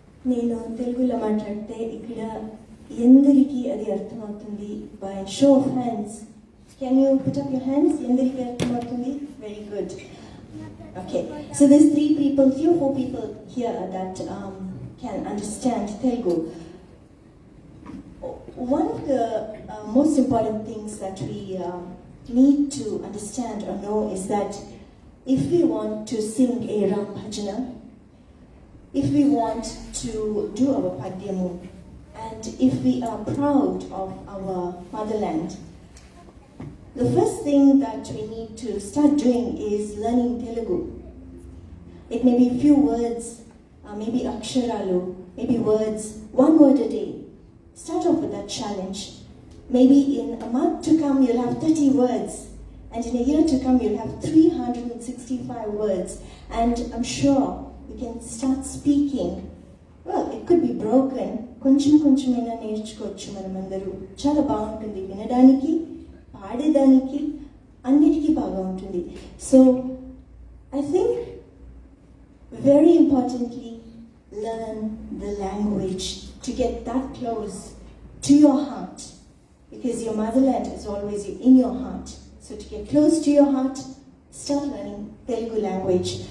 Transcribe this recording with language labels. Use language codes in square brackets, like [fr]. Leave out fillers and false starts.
[te] నేను తెలుగులో మాట్లాడితే ఇక్కడ ఎందరికీ అది అర్థమవుతుంది. [en] By show of hands, can you put up your hands? [te] ఎందరికీ అర్థమవుతుంది? [en] Very good. Okay, so there's 3 people, 3 or 4 people here that can understand Telugu. One of the most important things that we need to understand or know is that if we want to sing a Raam Bhajana, if we want to do our Padyamu, and if we are proud of our motherland, the first thing that we need to start doing is learning Telugu. It may be few words, maybe aksharalu, maybe words, 1 word a day. Start off with that challenge. Maybe in a month to come you'll have 30 words, and in a year to come you'll have 365 words, and I'm sure you can start speaking. Well, it could be broken. [te] కొంచెమైనా నేర్చుకోవచ్చు మనమందరూ. చాలా బాగుంటుంది వినడానికి, పాడేదానికి, అన్నిటికీ బాగా ఉంటుంది. [en] So I think very importantly, learn the language to get that close to your heart, because your motherland is always in your heart. So to get close to your heart, start learning Telugu language.